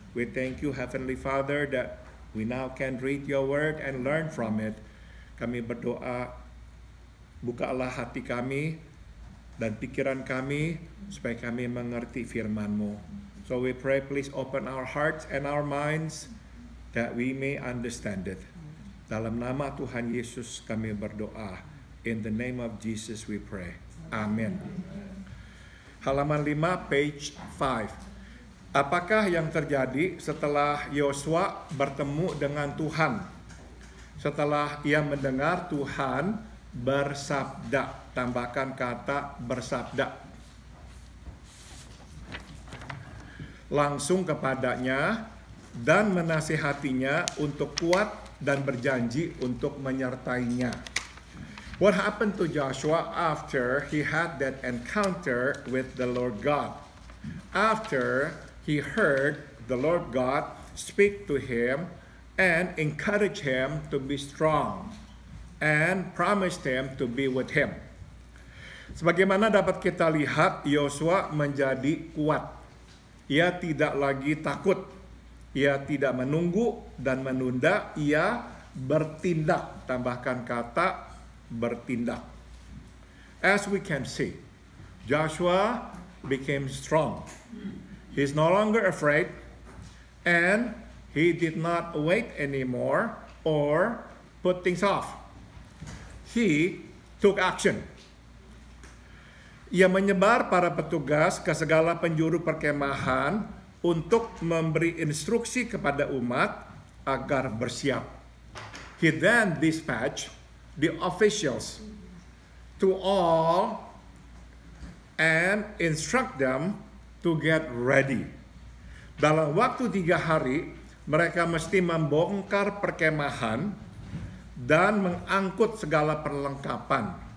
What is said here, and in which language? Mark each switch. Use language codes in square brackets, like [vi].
[en] We thank you, Heavenly Father, that we now can read your word and learn from it. [id] Kami berdoa, bukalah hati kami dan pikiran kami supaya kami mengerti firman-Mu. [en] So we pray, please open our hearts and our minds that we may understand it. [id] Dalam nama Tuhan Yesus kami berdoa. [en] In the name of Jesus we pray. [id] Amin. Halaman 5, [en] page 5. [id] Apakah yang terjadi setelah Yosua bertemu dengan Tuhan? Setelah ia mendengar Tuhan bersabda. Tambahkan kata bersabda. Langsung kepadanya dan menasihatinya untuk kuat dan berjanji untuk menyertainya. [en] What happened to Joshua after he had that encounter with the Lord God? After he heard the Lord God speak to him and encourage him to be strong and promised him to be with him. [id] Sebagaimana dapat kita lihat, Yosua menjadi kuat. Ia tidak lagi takut. Ia tidak menunggu dan menunda. Ia bertindak. Tambahkan kata bertindak. [en] As we can see, Joshua became strong. He's no longer afraid, and he did not wait anymore or put things off. He took action. [id] Ia menyebar para petugas ke segala penjuru perkemahan untuk memberi instruksi kepada umat agar bersiap. [en] He then dispatched the officials to all and instruct them to get ready. [id] Dalam waktu 3 hari, mereka mesti membongkar perkemahan dan mengangkut segala perlengkapan.